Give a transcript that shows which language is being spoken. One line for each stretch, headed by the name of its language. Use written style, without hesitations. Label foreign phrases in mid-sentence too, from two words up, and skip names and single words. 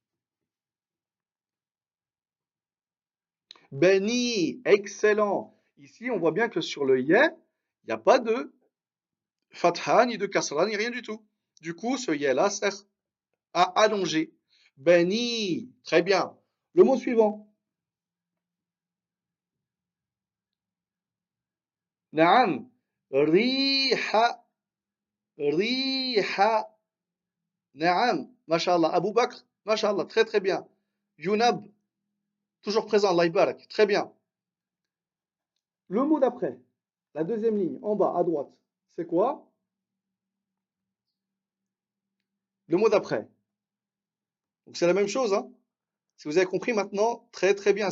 French: Béni, excellent. Ici, on voit bien que sur le yé, il n'y a pas de fatha, ni de kasra, ni rien du tout. Du coup, ce yé-là sert à allonger. Béni, très bien. Le mot suivant.
Arabic: Naam, riha, riha.
French: Naam, mashallah. Abu Bakr, mashallah, très très bien. Yunab, toujours présent,
Arabic: Allah barak,
French: très bien. Le mot d'après, la deuxième ligne, en bas, à droite, c'est quoi? Le mot d'après. Donc c'est la même chose, hein? Si vous avez compris maintenant, très très bien.